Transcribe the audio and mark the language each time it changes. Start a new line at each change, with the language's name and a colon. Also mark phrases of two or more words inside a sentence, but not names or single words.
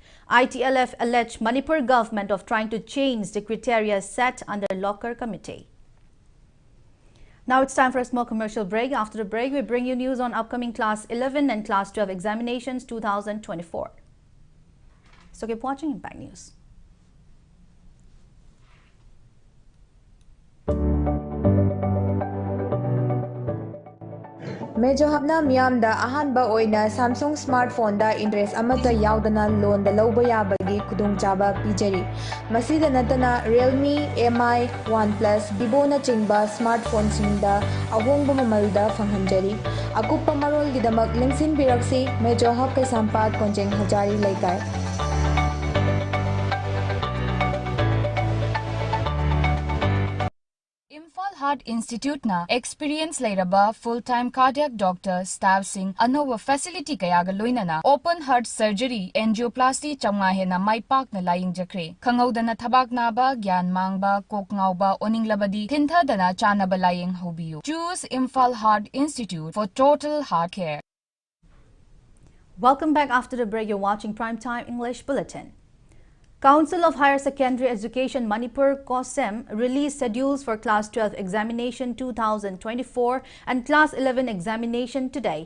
English: ITLF alleged Manipur government of trying to change the criteria set under Locker Committee. Now it's time for a small commercial break. After the break, we bring you news on upcoming Class 11 and Class 12 examinations 2024. So keep watching Impact News.
Manipuri: Mejohabna Miamda Ahanba Oina Samsung smartphone da interest amata yaudana loan da lauba yabagi kudung chaba pijari. Masida natana Realme, MI, OnePlus, Vivo na chingba smartphone singda ahongba mamalda fanghanjari. Akupa marol gidamak lingsin biraksi Mejohab kay sampad konjeng hajari laikai. Heart Institute na experience lairaba
English: full-time cardiac doctor staff
Manipuri: sing anowa facility kayaga loinana
English: open heart surgery angioplasty
Manipuri: chamnga hena maipak na laying jakre khangauda thabak naba gyan mangba kok ngauba oninglabadi thintha chanaba laying hobiyu.
English: Choose Imphal Heart Institute for total heart care. Welcome back. After the break, you're watching Primetime English Bulletin. Council of Higher Secondary Education Manipur COSEM released schedules for Class 12 examination 2024 and Class 11 examination today.